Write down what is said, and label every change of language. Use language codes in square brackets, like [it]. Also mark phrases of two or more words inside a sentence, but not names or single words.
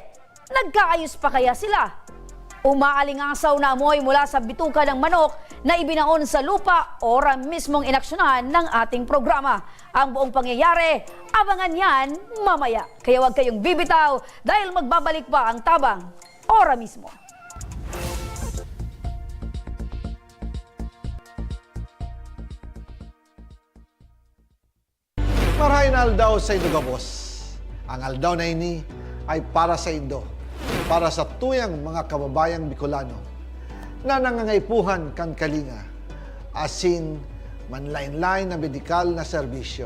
[tl] Nagkaayos pa kaya sila? Umaalingasaw na amoy mula sa bituka ng manok na ibinaon sa lupa, ora mismong inaksyonan ng ating programa. Ang buong pangyayari, abangan yan mamaya. Kaya huwag kayong bibitaw dahil magbabalik pa ang tabang, ora mismo. [bik] Marahin aldaw sa Indo Gabos. Ang aldaw na ini ay para sa Indo, para sa tuyang mga kababayang Bicolano na nangangaipuhan kan kalinga, asin manlain-lain na medikal na serbisyo.